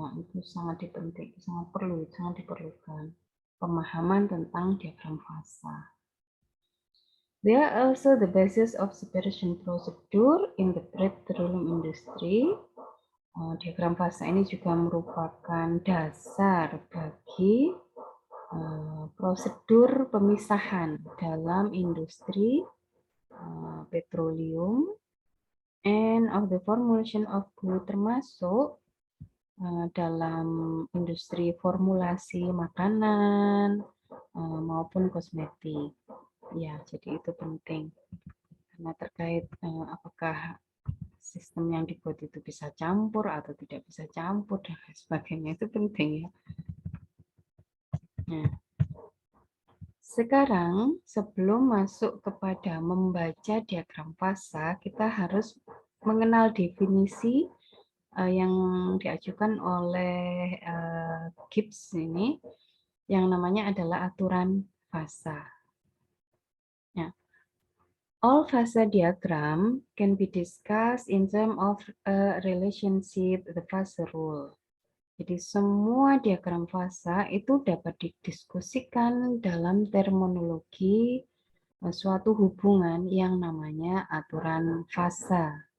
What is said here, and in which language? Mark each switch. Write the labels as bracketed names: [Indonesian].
[Indonesian] Nah, itu sangat diperlukan pemahaman tentang diagram fasa. [English] They are also the basis of separation procedure in the petroleum industry. [Indonesian] Diagram fasa ini juga merupakan dasar bagi prosedur pemisahan dalam industri petroleum [English] and of the formulation of food, [Indonesian] termasuk dalam industri formulasi makanan maupun kosmetik. Ya, jadi itu penting karena terkait apakah sistem yang dibuat itu bisa campur atau tidak bisa campur dan sebagainya, itu penting ya. Nah, sekarang sebelum masuk kepada membaca diagram fasa, kita harus mengenal definisi yang diajukan oleh Gibbs ini, yang namanya adalah aturan fasa. [English] Nah, all fasa diagram can be discussed in terms of a relationship, the fasa rule. [Indonesian] Jadi semua diagram fasa itu dapat didiskusikan dalam terminologi suatu hubungan yang namanya aturan fasa.